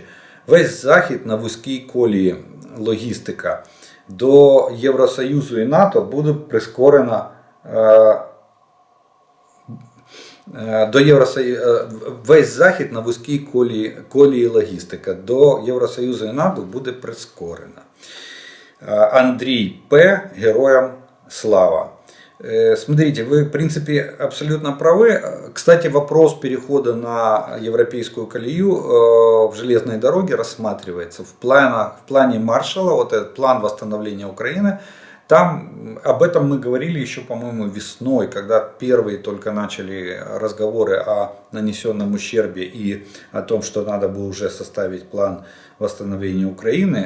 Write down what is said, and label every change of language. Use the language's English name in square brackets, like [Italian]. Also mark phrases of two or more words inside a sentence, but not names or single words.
[Ukrainian] Весь Захід на вузькій колії логістика до Євросоюзу і НАТО буде прискорена. Весь Захід на вузькій колії логістика до Євросоюзу і НАТО буде прискорена. Андрій П. Героям слава. [Russian] Смотрите, вы в принципе абсолютно правы. Кстати, вопрос перехода на европейскую колею в железной дороге рассматривается в плане Маршалла, вот этот план восстановления Украины. Там об этом мы говорили еще, по-моему, весной, когда первые только начали разговоры о нанесенном ущербе и о том, что надо было уже составить план восстановления Украины.